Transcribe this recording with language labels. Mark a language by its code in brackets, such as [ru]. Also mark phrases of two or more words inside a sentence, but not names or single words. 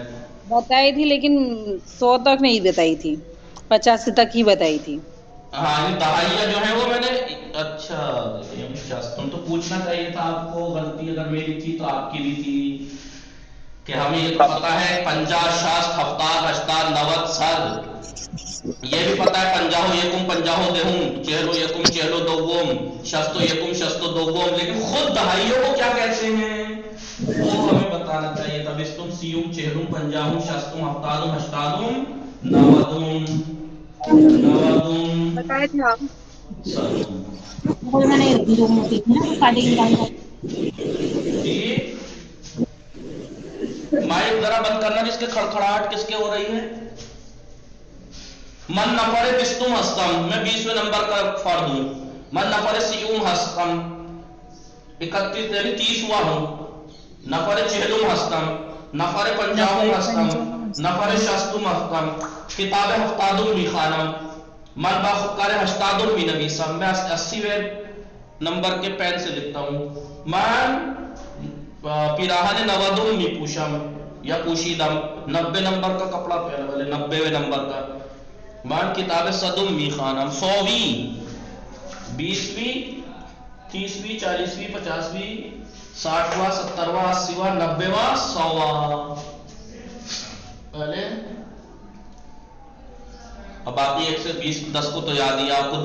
[ur] بتائی تھی لیکن 100 تک نہیں بتائی تھی، 85 تک ہی بتائی تھی. ہاں یہ دہائیاں جو ہیں وہ میں نے اچھا تم تو پوچھنا چاہیے تھا آپ کو. غلطی اگر میری تھی تو آپ کی بھی تھی کہ ہمیں یہ تو پتا ہے 50، 60، 70، 80، 90، 100. یہ بھی پتا ہے [fa] پنجاہو یکم، پنجاہو دہم، چہلو یکم، چہلو دوم، شستو یکم، شستو دوم. [ur] لیکن خود دہائیوں کو کیا کہتے ہیں وہ ہمیں بتانا چاہیے تھا. [fa] بیستم، سیوم، چہلم، پنجاہم، شستم، ہفتادم، ہشتادم، نودم، نودم، [ur] بتائے تھے آپ. صدم. جی مائک ذرا بند کرنا. جس کے کھڑکھڑاہٹ کس کے ہو رہی ہے؟ [fa] من نفر بیستم ہستم، [ur] میں 20ویں نمبر کا فرد ہوں. [fa] من نفر سیوم ہستم، 31 [ur] 30واں ہوں. [fa] نفر چہلم ہستم، نفر پنجاہم ہستم، نفر شستم ہستم. کتاب ہفتادم می خوانم. من با خودکار 80 می نویسم، [ur] میں 80ویں نمبر کے پین سے لکھتا ہوں. [fa] من پیراہن 90 می پوشم یا پوشیدم، [ur] 90 نمبر کا کپڑا پہنا والے، 90ویں نمبر کا. [fa] من کتاب صدم می خوانم، [ur] 100ویں، 20ویں، 30ویں، 40ویں، 50ویں، 60واں، 70واں، 80واں، 90واں، 100واں. پہلے اب باقی 1 سے 20 10 کو تو یاد ہی آپ کو.